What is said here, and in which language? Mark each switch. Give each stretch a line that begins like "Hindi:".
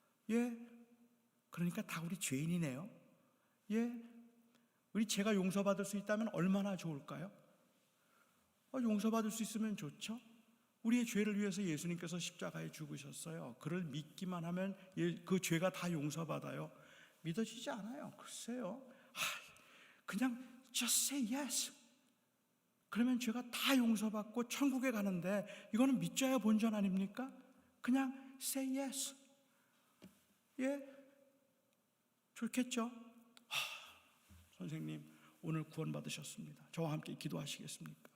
Korean: 예, 그러니까 다 우리 죄인이네요. 예, 우리 죄가 용서받을 수 있다면 얼마나 좋을까요? 용서받을 수 있으면 좋죠. 우리의 죄를 위해서 예수님께서 십자가에 죽으셨어요. 그를 믿기만 하면 그 죄가 다 용서받아요. 믿어지지 않아요. 글쎄요. 그냥
English: just say yes.
Korean: 그러면 죄가 다 용서받고 천국에 가는데 이거는 믿져야 본전 아닙니까? 그냥
English: say yes.
Korean: 예, 좋겠죠? 선생님, 오늘 구원받으셨습니다. 저와 함께 기도하시겠습니까?